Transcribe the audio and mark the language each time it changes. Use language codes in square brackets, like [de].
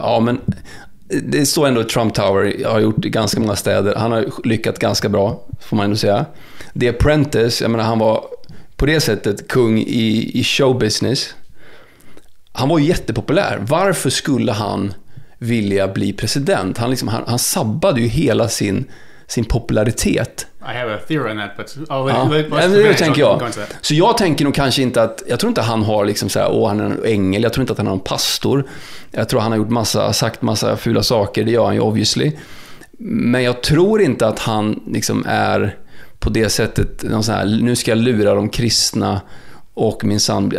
[sv] Ja, men det står ändå Trump Tower har gjort i ganska många städer. Han har lyckats ganska bra, får man ändå säga. The Apprentice, jag menar, han var på det sättet kung i showbusiness. Han var ju jättepopulär. Varför skulle han vilja bli president? Han sabbade ju hela sin popularitet. [en] I have a theory on that, but [sv] det tänker jag. Så jag tänker nog kanske inte att, jag tror inte han har liksom så här, han är en ängel, jag tror inte att han är en pastor. Jag tror han har gjort sagt massa fula saker, det gör han ju obviously. Men jag tror inte att han liksom är på det sättet någon så här, nu ska jag lura de kristna och min sambo.